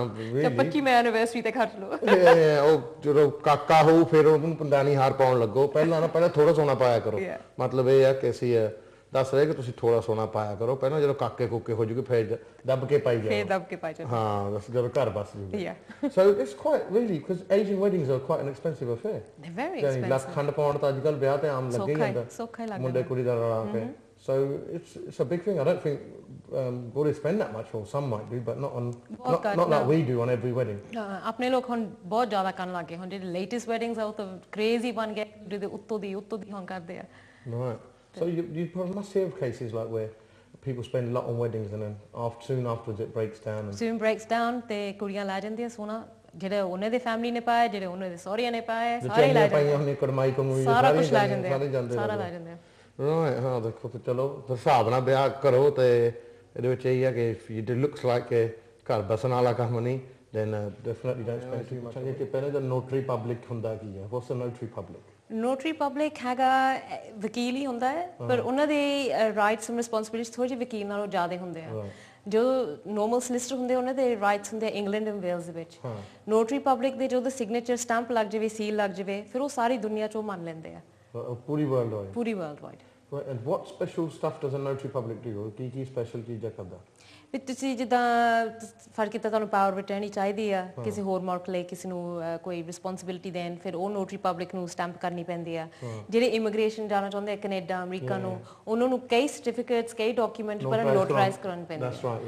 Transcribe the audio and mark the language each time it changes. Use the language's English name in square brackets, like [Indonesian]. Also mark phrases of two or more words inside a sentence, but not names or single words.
[Punjabi] ਤੇ 25 ਐਨੀਵਰਸਰੀ ਤੇ ਖਰਚ ਲਓ। ਉਹ ਜਦੋਂ ਕਾਕਾ ਹੋਊ ਫਿਰ ਉਹਨੂੰ ਪੰਡਾਨੀ ਹਾਰ ਪਾਉਣ ਲੱਗੋ, ਪਹਿਲਾਂ ਥੋੜਾ ਸੋਨਾ ਪਾਇਆ ਕਰੋ। ਮਤਲਬ ਇਹ ਆ ਕਿ ਅਸੀਂ ਦੱਸ ਰਹੇ ਕਿ ਤੁਸੀਂ ਥੋੜਾ ਸੋਨਾ ਪਾਇਆ ਕਰੋ, ਪਹਿਲਾਂ ਜਦੋਂ ਕਾਕੇ ਕੁੱਕੇ ਹੋ ਜੂਗੇ ਫਿਰ ਦੱਬ ਕੇ ਪਾਈ ਜਾਓ। ਹਾਂ, ਬਸ ਜਦੋਂ ਘਰ ਬਸ ਜੂਗੇ। [English] So it's quite really, because Asian weddings are quite an expensive affair. They're very expensive. [Punjabi] ਲੱਖ ਖੰਡ ਪਾਉਣ ਤਾਂ ਅੱਜਕੱਲ ਵਿਆਹ ਤੇ ਆਮ ਲੱਗੇ ਜਾਂਦਾ, ਮੁੰਡੇ ਕੁੜੀ ਦਾ ਰਲਾ ਕੇ। [English] So it's a big thing. I don't think Buddhists spend that much, or some might do, but not like we do on every wedding. [Punjabi] ਆਪਣੇ ਲੋਕ ਹੁਣ ਬਹੁਤ ਜ਼ਿਆਦਾ ਕਰਨ ਲੱਗੇ, ਹੁਣ ਜਿਹੜੇ [English] latest weddings [Punjabi] ਆ ਉਹ ਤਾਂ ਕ੍ਰੇਜ਼ੀ ਬਣ ਗਏ, ਜਿਹਦੇ ਉੱਤੋਂ ਦੀ ਹੁਣ ਕਰਦੇ ਆ। [English] Right. So you must have cases like where people spend a lot on weddings and then soon afterwards it breaks down. Soon breaks down [Punjabi] ਤੇ ਕੁੜੀਆਂ ਲੈ ਜਾਂਦੀਆਂ ਸੋਨਾ, ਜਿਹੜੇ ਉਹਨਾਂ ਦੇ ਫੈਮਿਲੀ ਨੇ ਪਾਇਆ, ਜਿਹੜੇ ਉਹਨਾਂ ਦੇ ਸਹੁਰਿਆਂ ਨੇ ਪਾਇਆ, ਸਾਰੇ ਲੈ ਜਾਂਦੇ, ਕੜਮਾਈ ਕਮੂਈ ਸਾਰਾ ਕੁਝ ਲੈ ਜਾਂਦੇ ਆ, ਸਾਰਾ ਲੈ ਜਾਂਦੇ ਆ। Right, ਹਾਂ, ਦੇਖੋ ਤੇ ਚਲੋ ਹਿਸਾਬ ਨਾਲ ਵਿਆਹ ਕਰੋ, ਤੇ ਇਹਦੇ ਵਿੱਚ ਇਹ ਆ ਕਿ [English] if it looks like [Punjabi] ਘਰ ਬਸਣ ਵਾਲਾ ਕੰਮ ਨਹੀਂ, [English] then definitely don't spend too much. [Punjabi] ਕਿ ਪਹਿਲੇ ਤਾਂ [English] notary public [Punjabi] ਹੁੰਦਾ ਕੀ ਹੈ? [English] What's a notary public? notary public [Punjabi] ਹੈਗਾ ਵਕੀਲ ਹੀ ਹੁੰਦਾ ਹੈ, ਪਰ ਉਹਨਾਂ ਦੇ [English] rights and responsibilities [Punjabi] ਥੋੜ੍ਹੇ ਜਿਹੇ ਵਕੀਲ ਨਾਲੋਂ ਜ਼ਿਆਦਾ ਹੁੰਦੇ ਆ। ਜੋ [English] normal solicitor [Punjabi] ਹੁੰਦੇ ਉਹਨਾਂ ਦੇ ਰਾਈਟਸ ਹੁੰਦੇ ਆ ਇੰਗਲੈਂਡ ਐਂਡ ਵੇਲਸ ਦੇ ਵਿੱਚ। [English] notary public [Punjabi] ਦੇ ਜਦੋਂ [English] signature stamp [Punjabi] ਲੱਗ ਜਾਵੇ, ਸੀਲ ਲੱਗ ਜਾਵੇ, ਫਿਰ ਉਹ ਸਾਰੀ ਦੁਨੀਆ 'ਚ ਉਹ ਮੰਨ ਲੈਂਦੇ ਆ, ਪੂਰੀ [English] world wide. [Punjabi] ਪੂਰੀ [English] world wide. Right, and what special stuff does a notary public do? [Punjabi] ਕੀ ਸਪੈਸ਼ਲ ਚੀਜ਼ਾਂ ਕਰਦਾ? ਵੀ ਤੁਸੀਂ ਜਿੱਦਾਂ ਫਰਕ ਕੀਤਾ, ਤੁਹਾਨੂੰ [English] power of attorney [Punjabi] ਚਾਹੀਦੀ ਆ ਕਿਸੇ ਹੋਰ ਮੁਲਕ ਲਈ, ਕਿਸੇ ਨੂੰ ਕੋਈ ਰਿਸਪੌਂਸਿਬਿਲਿਟੀ ਦੇਣ, ਫਿਰ ਉਹ [English] notary public [Punjabi] ਨੂੰ ਸਟੈਂਪ ਕਰਨੀ ਪੈਂਦੀ ਆ। ਜਿਹੜੇ ਇਮੀਗ੍ਰੇਸ਼ਨ ਜਾਣਾ ਚਾਹੁੰਦੇ ਆ ਕੈਨੇਡਾ, ਅਮਰੀਕਾ ਨੂੰ, ਉਹਨਾਂ ਨੂੰ ਕਈ ਸਰਟੀਫਿਕੇਟਸ, ਕਈ ਡਾਕੂਮੈਂਟ ਪਰ ਨੋਟਰਾਈਜ਼ ਕਰਵਾਉਣੇ ਪੈਂਦੇ ਆ।